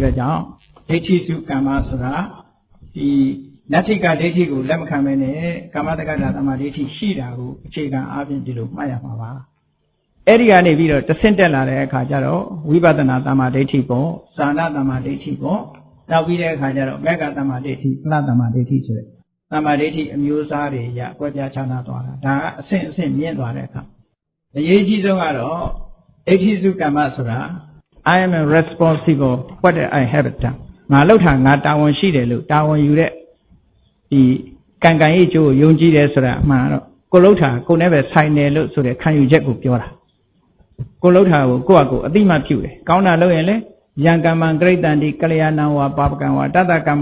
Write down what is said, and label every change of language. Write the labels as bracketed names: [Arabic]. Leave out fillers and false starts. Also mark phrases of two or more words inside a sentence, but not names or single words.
[Burmese] အတွက်ကြောင့်ဒိဋ္ဌိစုကမ္မဆိုတာဒီနတ္ထိကဒိဋ္ဌိကိုလက်မခံမဲနဲ့ကာမတက္ကတာသမာဓိဋ္ဌိရှိတာကိုအခြေခံအပြင်ဒီလိုမှတ်ရမှာပါအဲ့ဒီကနေပြီးတော့တဆင့်တက်လာတဲ့အခါကျတော့ဝိပဿနာသမာဓိဋ္ဌိပေါ့သာဏသမာဓိဋ္ဌိပေါ့နောက်ပြီးတဲ့အခါကျတော့ မေဃသမာဓိဋ္ဌိဖလသမာဓိဋ္ဌိဆိုတဲ့သမာဓိဋ္ဌိအမျိုးအစားတွေရကွဲပြားခြားနားသွားတာဒါကအဆင့်အဆင့်မြင့်သွားတဲ့အခါအရေးကြီးဆုံးကတော့ဒိဋ္ဌိစုကမ္မဆိုတာ [English] I am responsible what I have done [Burmese] ငါ လုပ်တာငါတာဝန်ရှိတယ်လို့တာဝန်ယူတဲ့ဒီကံကံရဲ့ကျိုးကိုယုံကြည်တယ်ဆိုတာအမှန်တော့ကိုလှုပ်တာကိုနဲ့ပဲဆိုင်တယ်လို့ဆိုတဲ့ခံယူချက်ကိုပြော တာကိုလှုပ်တာကိုကိုယ့်အကိုအတိမတ်ပြုတယ်ကောင်းတာလုပ်ရင်လည်း [Pali] ယံကမ္မံဂရိတံတိကလျာဏံဝါပါပကံဝါတတကမ္မ